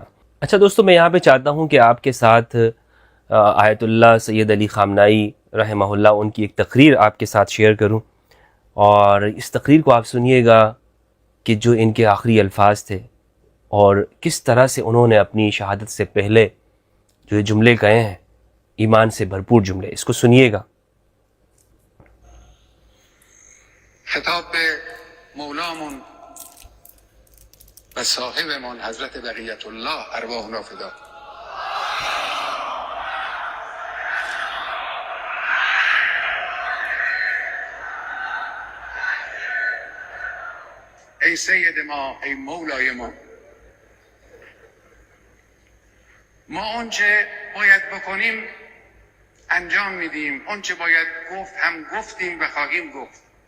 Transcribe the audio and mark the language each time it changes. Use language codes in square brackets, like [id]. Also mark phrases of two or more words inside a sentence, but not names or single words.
[ur] اچھا دوستو, میں یہاں پہ چاہتا ہوں کہ آپ کے ساتھ آیت اللہ سید علی خامنائی رحمہ اللہ ان کی ایک تقریر آپ کے ساتھ شیئر کروں, اور اس تقریر کو آپ سنیے گا کہ جو ان کے آخری الفاظ تھے اور کس طرح سے انہوں نے اپنی شہادت سے پہلے جو یہ جملے کہے ہیں, ایمان سے بھرپور جملے, اس کو سنیے گا. [fa] خطاب به مولامون و صاحبمون حضرت بقیت الله [ar] ارواحنا فدا. [fa] ای سید ما, ای مولای ما آنچه باید بکنیم انجام میدیم, آنچه باید گفت هم گفتیم و خواهیم گفت.